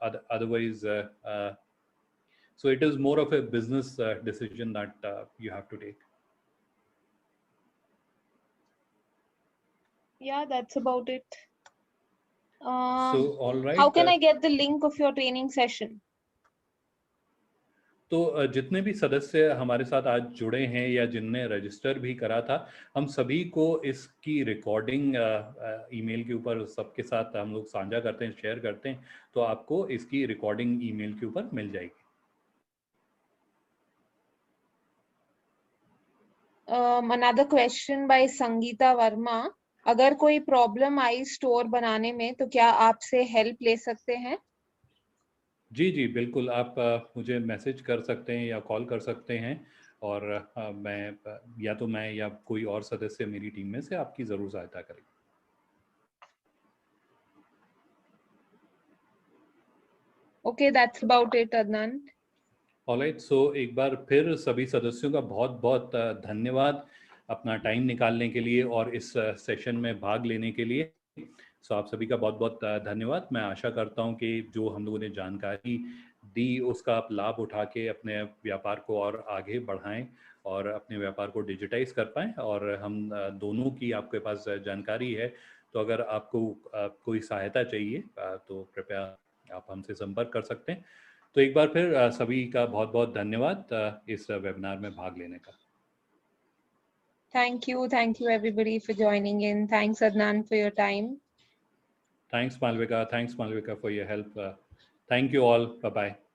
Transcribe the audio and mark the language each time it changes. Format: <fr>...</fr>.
<en>Otherwise, so it is more of a business decision that you have to take. Yeah, that's about it. So all right. How can I get the link of your training session?</en> <hi>तो जितने भी सदस्य हमारे साथ आज जुड़े हैं या जिनने रजिस्टर भी करा था, हम सभी को इसकी रिकॉर्डिंग ईमेल के ऊपर सबके साथ हम लोग साझा करते हैं, शेयर करते हैं। तो आपको इसकी रिकॉर्डिंग ईमेल के ऊपर मिल जाएगी।</hi> <en>Another question by Sangeeta Verma.</en> <hi>अगर कोई प्रॉब्लम आई स्टोर बनाने में तो क्या आपसे हेल्प ले सकते हैं? जी जी बिल्कुल, आप मुझे मैसेज कर सकते हैं या कॉल कर सकते हैं, और मैं या कोई और सदस्य मेरी टीम में से आपकी ज़रूर सहायता करेंगे।</hi> <en>Okay, that's about it, Adnan.</en> <hi>Alright, सो एक बार फिर सभी सदस्यों का बहुत बहुत धन्यवाद अपना टाइम निकालने के लिए और इस सेशन में भाग लेने के लिए। सो आप सभी का बहुत बहुत धन्यवाद। मैं आशा करता हूं कि जो हम लोगों ने जानकारी दी उसका आप लाभ उठा के अपने व्यापार को और आगे बढ़ाएं और अपने व्यापार को डिजिटाइज कर पाएँ। और हम दोनों की आपके पास जानकारी है, तो अगर आपको कोई सहायता चाहिए तो कृपया आप हमसे संपर्क कर सकते हैं। तो एक बार फिर सभी का बहुत बहुत धन्यवाद इस वेबिनार में भाग लेने का।</hi> <en>Thank you everybody for joining in. Thanks Adnan for your time. Thanks Malvika for your help. Thank you all. Bye bye.</en>